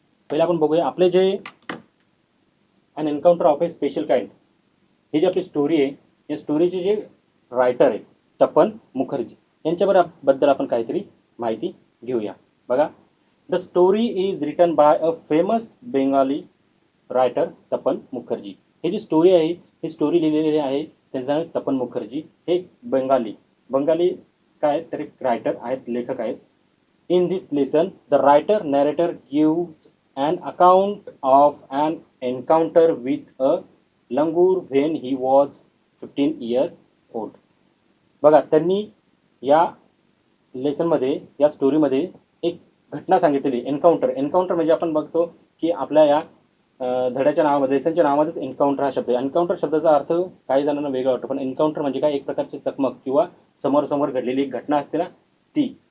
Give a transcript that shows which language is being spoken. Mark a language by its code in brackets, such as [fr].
[mr] पहिले आपण बघूया आपले जे and encounter of A special kind he जी आपली स्टोरी आहे, या स्टोरीचे जे रायटर आहे तपन मुखर्जी यांच्याबद्दल आपण काहीतरी माहिती घेऊया. [en] बघा, the story is written by a famous Bengali writer Tapan Mukherjee. [mr] He G story आहे ही स्टोरी लिहिलेली आहे त्यांचं नाव तपन मुखर्जी. हे बंगाली काय तर एक रायटर आहेत, लेखक आहेत. [en] In this lesson, the writer narrator gives an account of an encounter with a langur when he was 15 years old. [mr] बघा, त्यांनी या लेसनमध्ये या स्टोरीमध्ये एक घटना सांगितलेली. एन्काउंटर म्हणजे आपण बघतो की आपल्या या धड्याच्या नावामध्ये, लेसनच्या नावामध्येच एन्काउंटर हा शब्द आहे. एन्काउंटर शब्दाचा अर्थ काही जणांना वेगळा वाटतो, पण एन्काउंटर म्हणजे काय, एक प्रकारची चकमक किंवा समोरासमोर घडलेली एक घटना असते ना ती.